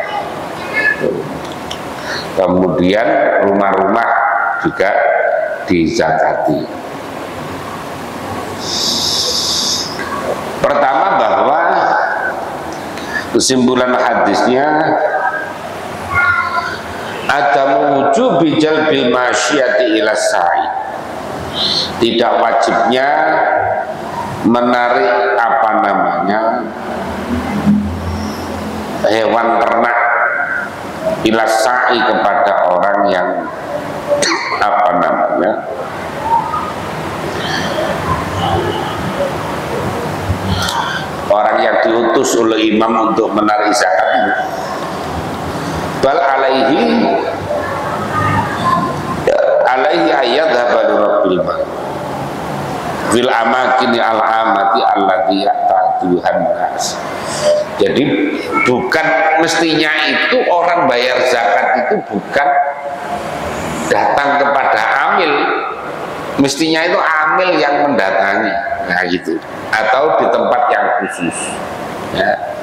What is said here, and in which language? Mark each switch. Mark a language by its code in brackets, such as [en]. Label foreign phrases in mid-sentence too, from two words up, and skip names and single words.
[id] Kemudian rumah-rumah juga dizakati. Pertama, bahwa kesimpulan hadisnya ada [ar] وجوب جلب الماشية إلى الساعي, [id] tidak wajibnya menarik apa namanya hewan ternak [ar] إلى الساعي, [id] kepada orang yang apa namanya orang yang diutus oleh imam untuk menarik zakat ini. [ar] بل عليه أن يذهب رب المال في الأماكن العامة التي يعتادها الناس. [id] Jadi bukan mestinya itu orang bayar zakat itu bukan datang kepada amil, mestinya itu amil yang mendatangi, nah gitu, atau di tempat yang khusus ya.